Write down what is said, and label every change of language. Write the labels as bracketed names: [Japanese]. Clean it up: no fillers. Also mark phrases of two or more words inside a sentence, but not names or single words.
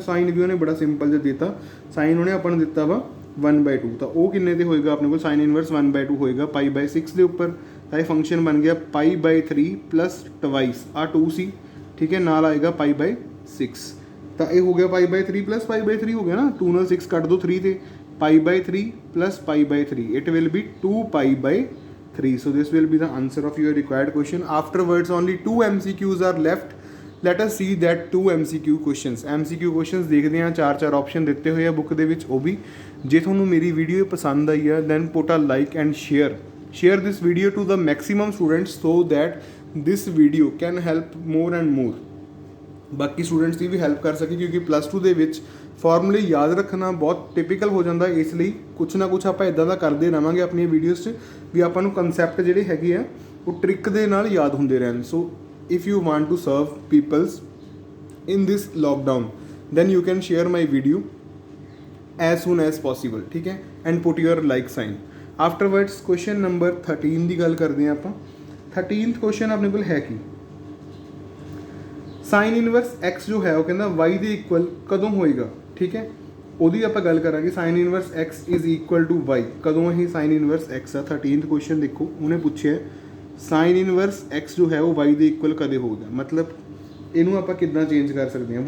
[Punjabi] ਸਾਈਨ ਵੀ ਉਹਨੇ ਬੜਾ ਸਿੰਪਲ ਜਿਹਾ ਦਿੱਤਾ, ਸਾਈਨ ਉਹਨੇ ਆਪਾਂ ਨੂੰ ਦਿੱਤਾ ਵਾ 1/2, ਤਾਂ ਉਹ ਕਿੰਨੇ ਤੇ ਹੋਏਗਾ ਆਪਣੇ ਕੋਲ, [English] sine inverse [Punjabi] 1/2 ਹੋਏਗਾ [English] pi by 6 [Punjabi] ਦੇ ਉੱਪਰ। ਤਾਂ ਇਹ ਫੰਕਸ਼ਨ ਬਣ ਗਿਆ [English] pi by 3 plus twice, [Punjabi] ਆ 2 ਸੀ, ਠੀਕ ਹੈ, ਨਾਲ ਆਏਗਾ [English] pi by 6. [Punjabi] ਤਾਂ ਇਹ ਹੋ ਗਿਆ [English] pi by 3 plus pi by 3 [Punjabi] ਹੋ ਗਿਆ ਨਾ, 2 ਨਾਲ 6 ਕੱਟ ਦੋ 3 ਤੇ, [English] pi by 3 plus pi by 3, it will be 2 pi by 3. So this will be the answer of your required question. Afterwards only 2 MCQs are left. Let us see that 2 MCQ questions. MCQ questions [Punjabi] ਦੇਖਦੇ ਹਾਂ, 4 ਆਪਸ਼ਨ ਦਿੱਤੇ ਹੋਏ ਆ ਬੁੱਕ ਦੇ ਵਿੱਚ। ਉਹ ਵੀ ਜੇ ਤੁਹਾਨੂੰ ਮੇਰੀ ਵੀਡੀਓ ਪਸੰਦ ਆਈ ਹੈ [English] then put a like and share this video to the maximum students so that this video can help more and more. [Punjabi] ਬਾਕੀ ਸਟੂਡੈਂਟਸ ਦੀ ਵੀ ਹੈਲਪ ਕਰ ਸਕੇ, ਕਿਉਂਕਿ +2 ਦੇ ਵਿੱਚ ਫਾਰਮੂਲੇ ਯਾਦ ਰੱਖਣਾ ਬਹੁਤ ਟਿਪੀਕਲ ਹੋ ਜਾਂਦਾ, ਇਸ ਲਈ ਕੁਛ ਨਾ ਕੁਛ ਆਪਾਂ ਇਦਾਂ ਦਾ ਕਰਦੇ ਰਹਾਂਗੇ ਆਪਣੀਆਂ ਵੀਡੀਓਜ਼ 'ਚ ਵੀ ਆਪਾਂ ਨੂੰ ਕਨਸੈਪਟ ਜਿਹੜੇ ਹੈਗੇ ਆ ਉਹ ਟ੍ਰਿਕ ਦੇ ਨਾਲ ਯਾਦ ਹੁੰਦੇ ਰਹਿਣ। [English] So if you want to serve peoples in this lockdown, then you can share my video as soon as possible, [Hindi] ठीक है, [English] and put your like sign. Afterwards question number [Punjabi] 13 ਦੀ ਗੱਲ ਕਰਦੇ ਹਾਂ ਆਪਾਂ। 13th question ਆਪਣੇ ਕੋਲ ਹੈ ਕੀ, [English] sine inverse [Punjabi] x ਜੋ ਹੈ ਉਹ ਕਹਿੰਦਾ y ਦੇ ਇਕੁਅਲ ਕਦੋਂ ਹੋਏਗਾ, ਠੀਕ ਹੈ, ਉਹਦੀ ਆਪਾਂ ਗੱਲ ਕਰਾਂਗੇ। [English] sine inverse x is equal to y, [Punjabi] ਕਦੋਂ ਇਹ [English] sine inverse x ਆ। [Punjabi] 13th question ਦੇਖੋ, ਉਹਨੇ ਪੁੱਛਿਆ [English] sine inverse x [Punjabi] ਜੋ ਹੈ ਉਹ y ਦੇ ਇਕੁਅਲ ਕਦੇ ਹੋਊਗਾ, ਮਤਲਬ ਇਹਨੂੰ ਆਪਾਂ ਕਿੱਦਾਂ ਚੇਂਜ ਕਰ ਸਕਦੇ ਹਾਂ।